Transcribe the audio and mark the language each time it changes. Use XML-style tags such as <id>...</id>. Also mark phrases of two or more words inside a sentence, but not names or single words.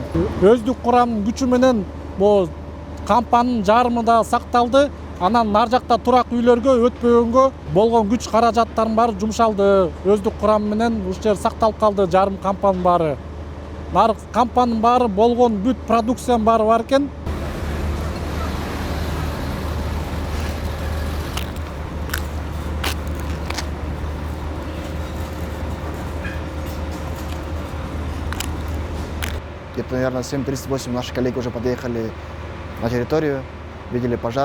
<ky>Өздүк курамдын күчү менен бул кампанын жарымы да сакталды. Анан нар жакта турак үйлөргө өтпөгөнгө болгон күч каражаттардын баары жумшалды. Өздүк курам менен ушул жер сакталып калды, жарым кампанын баары. Нар кампанын баары болгон бүт продукциянын баары бар экен.</ky> <ru>Где-то, наверное, 7:38 наши коллеги уже подъехали на территорию, видели пожар.</ru>